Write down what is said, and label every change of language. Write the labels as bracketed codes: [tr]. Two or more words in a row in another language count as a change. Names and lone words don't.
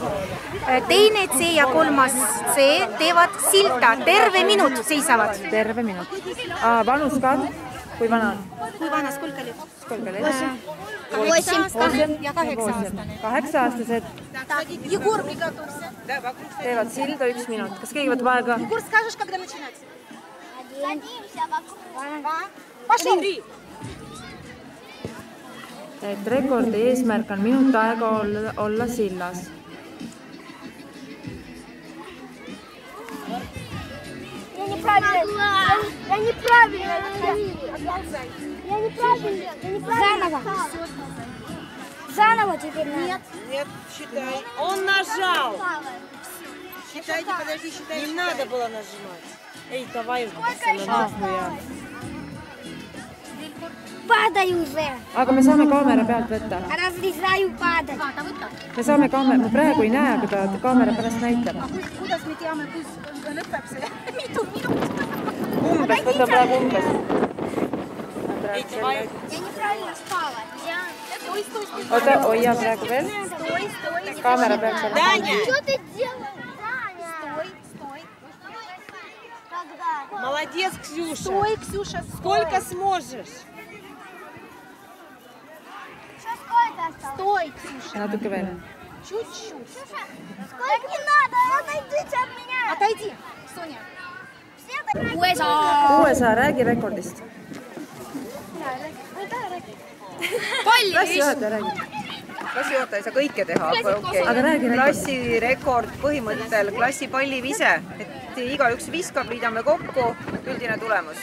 [et] Teine C ja kolmas C teevad silta, terve minut seisavad. Terve minut. Vanus ka? Kui vana on? Kui vana, skolka oli? Skolka oli? 8 ja 8-aastane. 8-aastased [ru] Егор приготовься. [et] teevad silda 1 minut. Kas keegi võtab aega? [ru] Егор, скажешь, когда начинать? Садимся вокруг. Пошел! [et] Et rekordi eesmärk on minut aega olla sillas. [ru] Я неправильно. Заново. Заново теперь надо. Нет, считай. Он нажал. Считайте, подожди, считай. Не надо было нажимать. Эй, давай. Падай уже. [et] Aga me saame kaamera pealt võtta. [ru] Разрезаю падать. [et] Me saame kaamera, ma praegu ei näe, kui ta kaamera pärast näitab. Kuidas me teame, kus lõpeb see? Mitu minut? Umbes, võta praegu umbes. [ru] Я неправильно спала. [et] Oota, hoia praegu veel. Kaamera peaks olema. [ru] Что ты делаешь? Стой. Молодец, Ксюша. Стой, Ксюша, Сколько сможешь? Стой, Ксюша. [et] Natuke veel. [ru] Чуть-чуть. Так не надо, отойдите от меня. Отойди, Соня. [et] USA, räägi rekordist. Klassijuhataja räägi. Klassijuhataja ei saa kõike teha, aga okei. Aga räägi. Klassirekord põhimõttel klassipallivise, et igaüks viskab, liidame kokku, üldine tulemus.